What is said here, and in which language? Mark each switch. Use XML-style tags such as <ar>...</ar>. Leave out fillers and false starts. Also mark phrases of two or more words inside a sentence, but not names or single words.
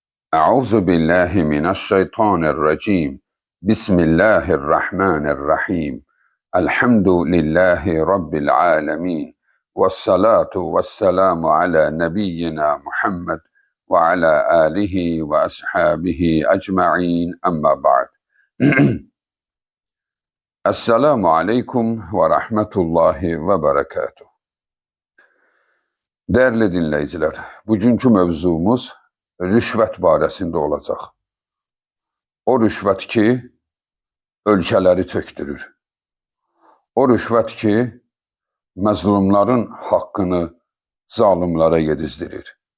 <ar>أعوذ بالله من الشيطان الرجيم. بسم الله الرحمن الرحيم. الحمد لله رب العالمين. والصلاة والسلام على نبينا محمد وعلى آله وأصحابه أجمعين. أما بعد. السلام عليكم ورحمة الله وبركاته.</ar> <tr>Değerli dinleyiciler,</tr> <az>bugünkü mövzumuz rüşvət barəsində olacaq. O rüşvət ki, ölkələri çöktürür. O rüşvət ki, məzlumların haqqını zalimlara yedizdirir.</az>